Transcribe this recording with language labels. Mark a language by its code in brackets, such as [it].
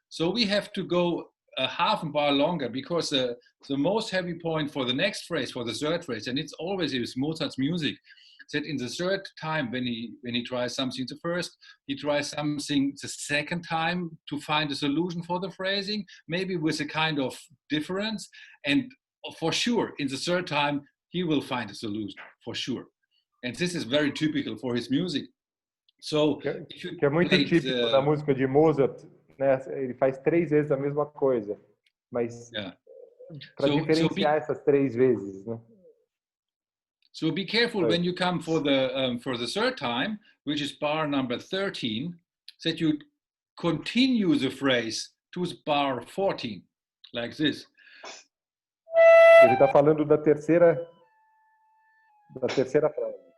[en] So we have to go a half a bar longer, because the most heavy point for the next phrase, for the third phrase, and it's always is Mozart's music, that in the third time when he tries something the first, he tries something the second time to find a solution for the phrasing, maybe with a kind of difference, and for sure in the third time he will find a solution for sure. And this is very typical for his music. So [pt] que é muito típico da música de Mozart, né? Ele faz 3 vezes a mesma coisa, mas para diferenciar essas 3 vezes, né? [en] So be careful when you come for the third time, which is bar number 13, that you continue the phrase to bar 14, like this. [pt] Ele está falando da terceira frase.